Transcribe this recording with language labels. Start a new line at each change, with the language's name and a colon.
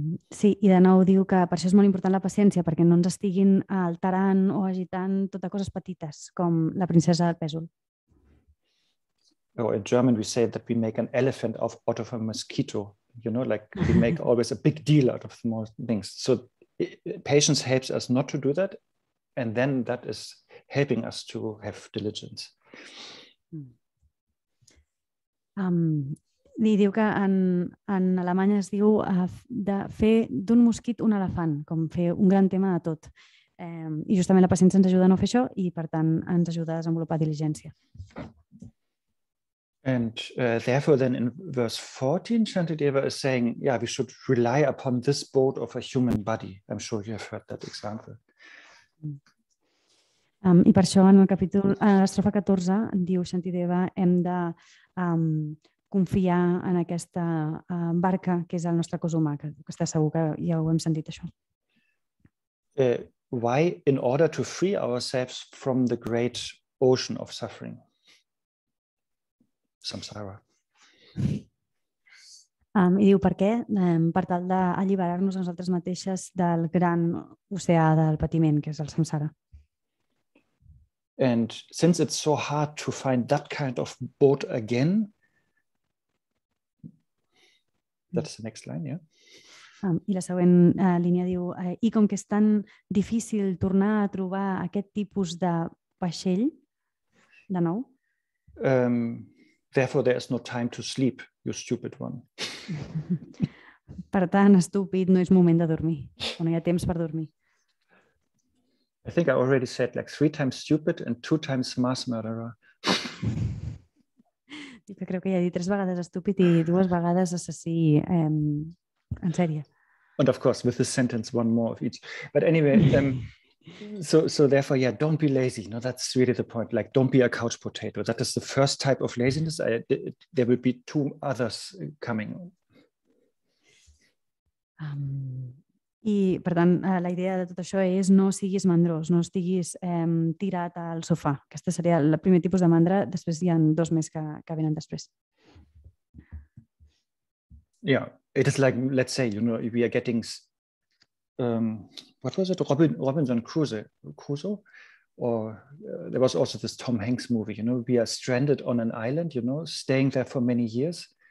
Catalan: Sí, i de nou diu que per això és molt important la paciència, perquè no ens estiguin alterant o agitant totes coses petites, com la princesa del pèsol.
English: Or in German, we say that we make an elephant out of a mosquito, you know, like we make always a big deal out of small things. So patience helps us not to do that. And then that is helping us to have diligence.
Catalan: I diu que en alemany es diu de fer d'un mosquit un elefant, com fer un gran tema de tot. I justament la paciència ens ajuda a no fer això i per tant ens ajuda a desenvolupar diligència.
English: And therefore, then in verse 14, Shantideva is saying, yeah, we should rely upon this boat of a human body. I'm sure you have heard that example.
Catalan: I per això en el capítol, a l'estrofa 14, diu Shantideva, hem de confiar en aquesta barca que és el nostre cos humà, que està segur que ja ho hem sentit això.
English: Why? In order to free ourselves from the great ocean of suffering. Samsara.
Catalan: I diu per què? Per tal d'alliberar-nos a nosaltres mateixes del gran oceà del patiment, que és el samsara.
English: And since it's so hard to find that kind of boat again, that's the next line, yeah?
Catalan: I la següent línia diu, i com que és tan difícil tornar a trobar aquest tipus de vaixell, de nou,
English: therefore, there is no time to sleep, you stupid one.
Catalan: Per tant, estúpid, no és moment de dormir, o no hi ha temps per dormir.
English: I think I already said like 3 times stupid and 2 times mass murderer.
Catalan: Crec que ja he dit 3 vegades estúpid i 2 vegades assassí en sèrie.
English: And of course, with this sentence, 1 more of each. But anyway, so therefore, yeah, don't be lazy. No, that's really the point. Like, don't be a couch potato. That is the first type of laziness. There will be 2 others coming.
Catalan: I, per tant, la idea de tot això és no siguis mandrós, no estiguis tirat al sofà. Aquesta seria el primer tipus de mandra. Després hi ha 2 més que venen després.
English: Yeah, it is like, let's say, you know, if we are getting, what was it? Robinson Crusoe? Or there was also this Tom Hanks movie, you know, we are stranded on an island, you know, staying there for many years.